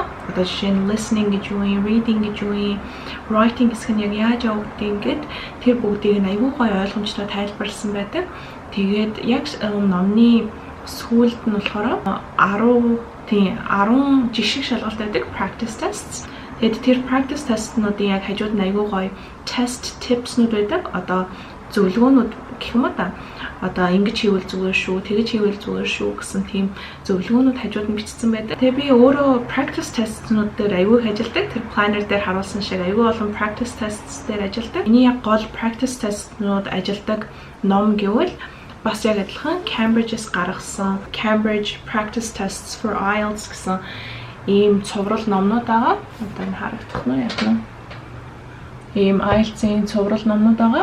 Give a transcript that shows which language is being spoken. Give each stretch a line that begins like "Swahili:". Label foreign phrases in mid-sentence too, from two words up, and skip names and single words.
Mongolian: Одоо жишээ нь listening гэж юу юм, reading гэж юу юм, writing хэсэг нь яг яаж явагдгийг ингээд тэр бүгдийг нь аюул гой ойлгомжтой тайлбарласан байдаг. Тэгээд яг номны сүүлд нь болохоор 10 жишг шалгалт байдаг
English: practice tests.
Mongolian: Тэгээд тэр
English: practice test-нуудын
Mongolian: яг хажууд нь аюул гой
English: test tips-нууд
Mongolian: байдаг. Одоо зөвлөгөөнүүд гэх юм уу та одоо ингэж хийвэл зүгээр шүү, тэгэж хийвэл зүгээр шүү гэсэн тийм зөвлөгөөнүүд хажууд нь бичсэн байдаг. Тэгээ би өөрөө
English: practice test-нууд
Mongolian: дээр аягүй их ажилладаг. Тэр planner дээр харуулсан шиг аягүй олон
English: practice tests
Mongolian: дээр ажилладаг. Миний яг гол
English: practice test-нууд
Mongolian: ажилладаг ном гэвэл бас яг адилхан Cambridge-с гаргасан Cambridge Practice Tests for IELTS гэсэн ийм цуврал номнууд байгаа. Одоо энэ харагдах нь яг нь ийм IELTS-ийн цуврал номнууд байгаа.